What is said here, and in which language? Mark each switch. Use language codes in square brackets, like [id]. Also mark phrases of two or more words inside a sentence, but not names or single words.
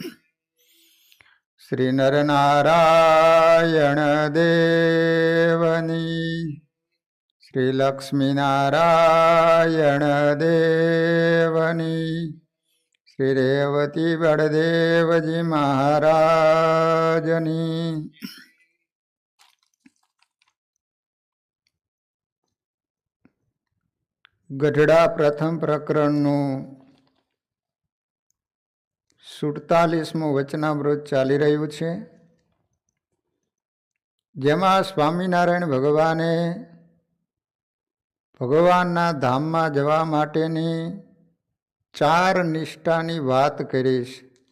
[gu] શ્રી નરનારાયણ દેવની। શ્રી લક્ષ્મીનારાયણ દેવની। શ્રી રેવતી બળદેવજી મહારાજની। ગઢડા પ્રથમ પ્રકરણનું 47મું વચનામૃત ચાલી રહ્યું છે, જેમાં સ્વામિનારાયણ ભગવાને ભગવાનના ધામમાં જવા માટેની 4 નિષ્ઠાની વાત કરી છે.